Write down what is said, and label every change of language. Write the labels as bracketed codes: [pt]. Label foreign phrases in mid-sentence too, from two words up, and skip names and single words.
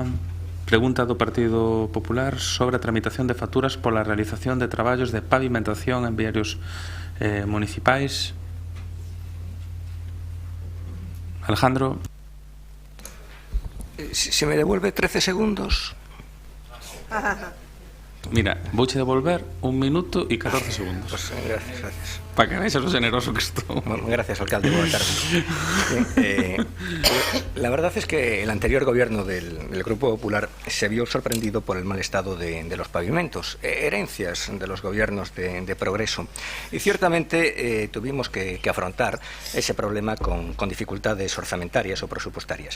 [gl] Pregunta do Partido Popular sobre a tramitación de facturas pola realización de traballos de pavimentación en viarios municipais. Alejandro. [es] Si me devuelve 13 segundos. [gl] Mira, vouche devolver 1 minuto e 14 segundos. [es] Pues, gracias. [gl] Para que vexas lo generoso que estou. [es] Bueno, gracias, alcalde. Buenas tardes. La verdad es que el anterior gobierno del Grupo Popular se vio sorprendido por el mal estado de los pavimentos, herencias de los gobiernos de progreso. Y ciertamente tuvimos que afrontar ese problema con dificultades orzamentarias o presupuestarias.